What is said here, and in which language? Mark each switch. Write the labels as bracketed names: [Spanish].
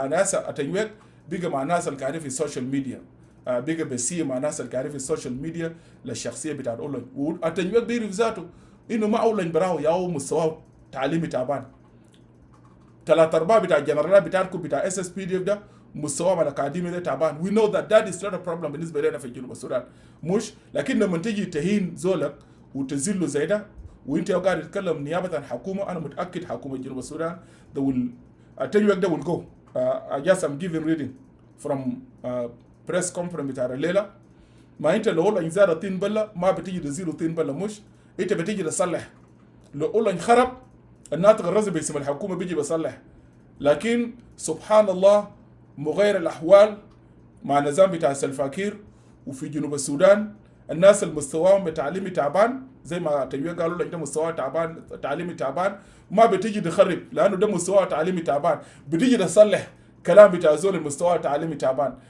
[Arabic] يعني هسه أتنويك بيجي مع الناس اللي قاعدين في السوشيال ميديا بيجي بيسيء مع الناس اللي قاعدين في السوشيال ميديا للشخصية بتاعت أولن. وأتنويك بيعرف ذاته إنه ما أولن براو ياو مستواه تعليمي تعبان. 3/4 بتاع الجنرالات بتاعتكم بتاع SSPDF ده مستواهم الأكاديمي ده تعبان. [English] We know that is not a problem بالنسبة لنا في جنوب السودان مش. [Arabic] لكن لما تيجي تهين زولك وتزله زي ده وانت قاعد تتكلم نيابة عن حكومة أنا متأكد حكومة جنوب السودان ده أتنويك ده will go. [English] I just am giving reading from press conference بتاع الليلة. [Arabic] ما انت لو أولن زاد طين بلة ما بتيجي تزيله طين بلة مش. انت بتيجي تصلح. لو أولن خرب الناطق الرسمي باسم الحكومة بيجي بيصلح. لكن سبحان الله مغير الأحوال مع نظام بتاع سلفاكير وفي جنوب السودان الناس المستواهم بتعليمي تعبان زي ما تنويق قالوا لك ده مستوى تعبان تعليمي تعبان ما بتيجي تخرب لأنه ده مستوى تعليمي تعبان بتيجي تصلح كلام بتاع زول المستوى تعليمي تعبان.